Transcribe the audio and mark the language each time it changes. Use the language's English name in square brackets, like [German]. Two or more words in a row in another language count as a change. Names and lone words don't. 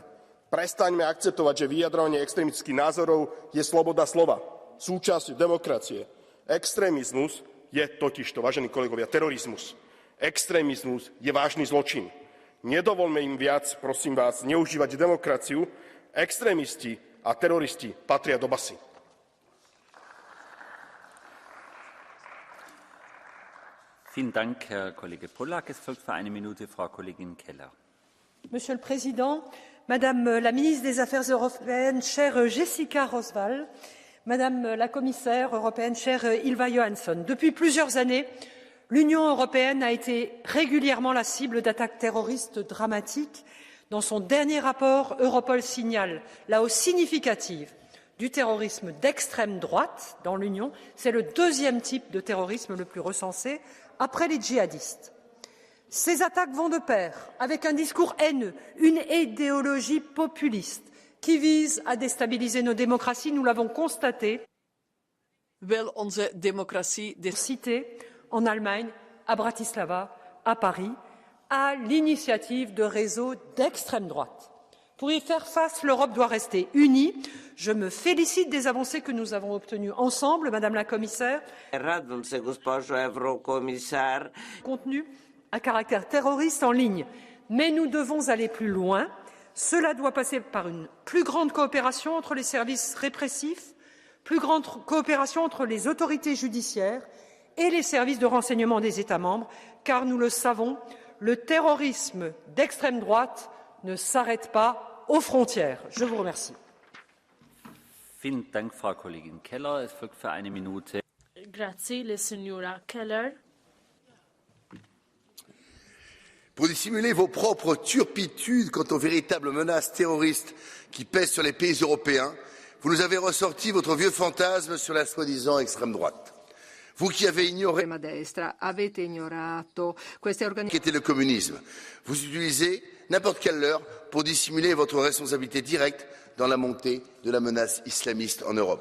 [Slovak] Prestaňme akceptovať, že vyjadrovanie extrémistických názorov je sloboda slova, súčasť demokracie. Extrémizmus je totižto, vážení kolegovia, terorizmus. Extrémizmus je vážny zločin. Nedovolme im viac, prosím vás, zneužívať demokraciu. Extrémisti a teroristi patria do basy. [German] Vielen Dank, Herr Kollege Pollak. Es folgt für eine Minute Frau Kollegin Keller. [French] Monsieur le Président, Madame la ministre des Affaires européennes, chère Jessica Roswall, Madame la commissaire européenne, chère Ylva Johansson, depuis plusieurs années, l'Union européenne a été régulièrement la cible d'attaques terroristes dramatiques. Dans son dernier rapport, Europol signale la hausse significative du terrorisme d'extrême droite dans l'Union. C'est le deuxième type de terrorisme le plus recensé après les djihadistes. Ces attaques vont de pair avec un discours haineux, une idéologie populiste qui vise à déstabiliser nos démocraties. Nous l'avons constaté. [Dutch] Wil onze democratie [French] cité en Allemagne, à Bratislava, à Paris, à l'initiative de réseaux d'extrême droite. Pour y faire face, l'Europe doit rester unie. Je me félicite des avancées que nous avons obtenues ensemble, Madame la Commissaire. Contenu à caractère terroriste en ligne. Mais nous devons aller plus loin. Cela doit passer par une plus grande coopération entre les services répressifs, plus grande coopération entre les autorités judiciaires et les services de renseignement des États membres, car nous le savons, le terrorisme d'extrême droite ne s'arrête pas aux frontières. Je vous remercie. [German] Vielen Dank, Frau Kollegin Keller. Es folgt für eine Minute. [Italian] Grazie, la signora Keller. [French] Pour dissimuler vos propres turpitudes quant aux véritables menaces terroristes qui pèsent sur les pays européens, vous nous avez ressorti votre vieux fantasme sur la soi-disant extrême droite. Vous qui avez ignoré qu'était le communisme, vous utilisez n'importe quelle leurre pour dissimuler votre responsabilité directe dans la montée de la menace islamiste en Europe.